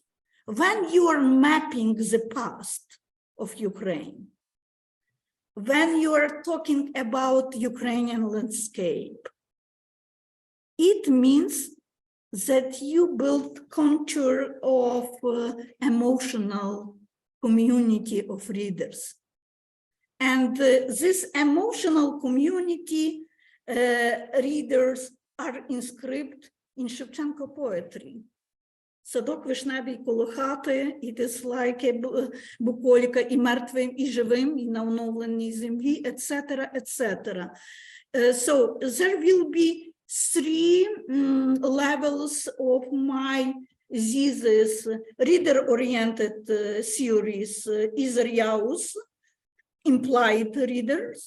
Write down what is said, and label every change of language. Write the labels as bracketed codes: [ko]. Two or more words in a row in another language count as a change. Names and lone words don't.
[en] When you are mapping the past of Ukraine, when you are talking about Ukrainian landscape, it means that you build contour of emotional community of readers. And this emotional community readers are inscribed in Shevchenko poetry. [uk] Садок вишневий коло хати, [en] it is like a [uk] буколіка і мертвим, і живим, і на оновленій землі, [en] etc., etc. So there will be three levels of my thesis, reader-oriented theories, Israel's implied readers.